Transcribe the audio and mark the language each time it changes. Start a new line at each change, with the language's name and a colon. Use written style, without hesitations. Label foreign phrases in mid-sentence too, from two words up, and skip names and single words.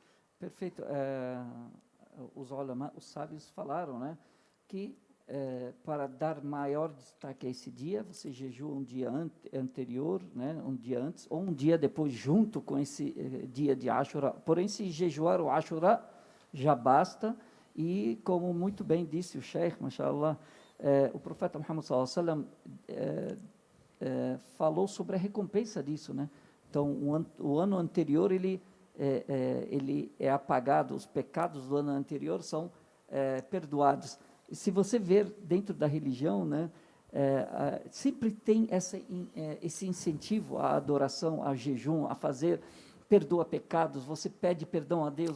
Portuguese: Os ulama, os sábios falaram, né, que para dar maior destaque a esse dia, você jejua um dia anterior, né, um dia antes, ou um dia depois, junto com esse dia de Ashura. Porém, se jejuar o Ashura, já basta. E, como muito bem disse o Sheikh, mashallah, o profeta Muhammad
Arabic: صلى الله عليه وسلم
Portuguese: falou sobre a recompensa disso, né? Então, o ano anterior, ele é apagado, os pecados do ano anterior são perdoados. E se você ver dentro da religião, né, sempre tem esse incentivo à adoração, ao jejum, a fazer, perdoa pecados, você pede perdão a Deus.